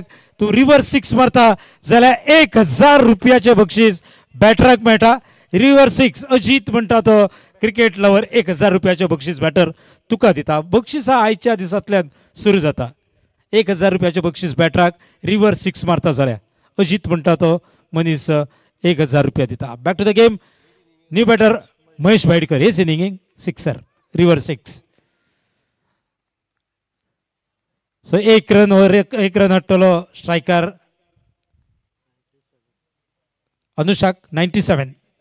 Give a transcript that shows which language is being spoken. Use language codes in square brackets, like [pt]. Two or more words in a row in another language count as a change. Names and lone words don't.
[kok] तूं रिव्हर्स 6 मारता जाल्यार 1000 रुपयाचे बक्षीस बॅटराक मेळटा. रिव्हर्स 6 अजित म्हणटा तो [en] cricket lover [kok] 1000 रुपयाचे बक्षीस बॅटर तुका दिता. बक्षीस आयच्या दिसांतल्यान सुरू जाता. 1000 रुपयाचे बक्षीस बॅटराक रिव्हर्स 6 मारता जाल्यार अजित म्हणटा तो मनीस 1000 रुपया दिता. [en] back to the game. new batter [kok] महेश भाईडकर हेच इनिंगींग [en] sixer reverse 6. [kok] सो 1 [en] run over [kok] 1 रन हाडटलो स्ट्रायकर अनुशाक 97.